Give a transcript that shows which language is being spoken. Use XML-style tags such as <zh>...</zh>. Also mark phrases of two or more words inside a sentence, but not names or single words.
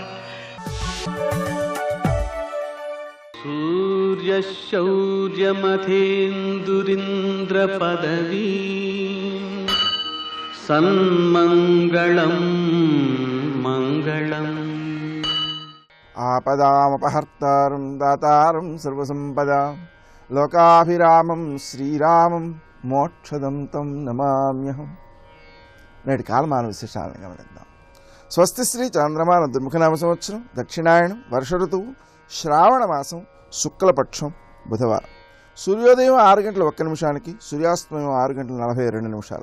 <sa>सूर्यशौर्यमथेन्दुरिन्द्रपदवी सन्मङ्गलं मङ्गलम् आपदामपहर्तारं दातारं सर्वसम्पदां लोकाभिरामं श्रीरामं మోక్షదం తం నమామ్యహం.</sa> <te>నేటి కాలమాన విశేషాలను గమనిద్దాం. స్వస్తి శ్రీ చంద్రమాన దుర్ముఖనామ సంవత్సరం, దక్షిణాయనం, వర్ష ఋతువు, శ్రావణ మాసం, శుక్లపక్షం, బుధవారం. సూర్యోదయం 6:01, సూర్యాస్తమయం 6:42.</te>